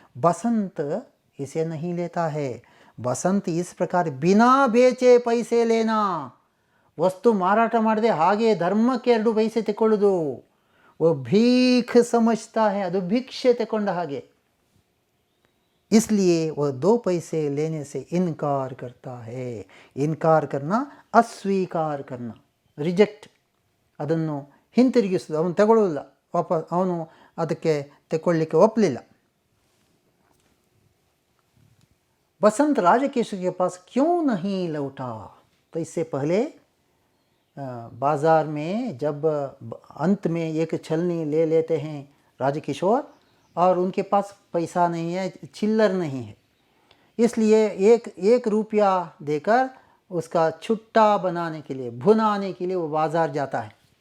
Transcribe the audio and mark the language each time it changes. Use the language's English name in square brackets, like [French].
[Hindi] बसंत इसे नहीं लेता है. बसंत इस प्रकार बिना बेचे पैसे लेना, वस्तु [Kannada] ಮಾರಾಟ ಮಾಡದೆ ಹಾಗೆ ಧರ್ಮಕ್ಕೆ [Hindi] 2 पैसे [Kannada] ತಗೊಳ್ಳೋದು, [Hindi] वो भीख समझता है, [Kannada] ಅದು ಭಿಕ್ಷೆ ತಗೊಂಡ ಹಾಗೆ. [Hindi] इसलिए वह 2 पैसे लेने से इनकार करता है. इनकार करना, अस्वीकार करना, रिजेक्ट, [Kannada] ಅದನ್ನು ಹಿಂತಿರುಗಿಸೋದು. ಅವನು ತಗೊಳ್ಳೋಲ್ಲ, ಅವನು ಅದಕ್ಕೆ ತಗೊಳ್ಳಿಕ್ಕೆ ಒಪ್ಪಲಿಲ್ಲ. [Hindi] बसंत राजकिशोर के पास क्यों नहीं लौटा? तो इससे पहले बाज़ार में जब अंत में एक छलनी ले लेते हैं राजकिशोर और उनके पास पैसा नहीं है, चिल्लर नहीं है, इसलिए 1 रुपया देकर उसका छुट्टा बनाने के लिए, भुनाने के लिए वो बाज़ार जाता है.